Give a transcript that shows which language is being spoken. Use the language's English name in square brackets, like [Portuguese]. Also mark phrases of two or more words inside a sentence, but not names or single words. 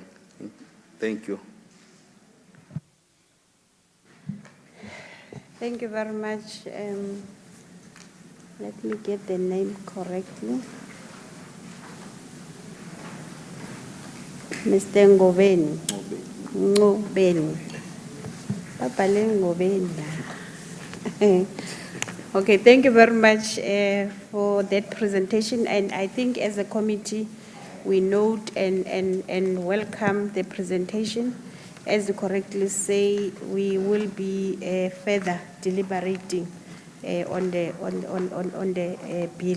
[English] Thank you. Thank you very much. Let me get the name correctly. Mr. Ngobeni. Ngobeni. Papa Ngobeni. Okay, thank you very much for that presentation. And I think as a committee, we note and welcome the presentation. As you correctly say, we will be further deliberating on the bill.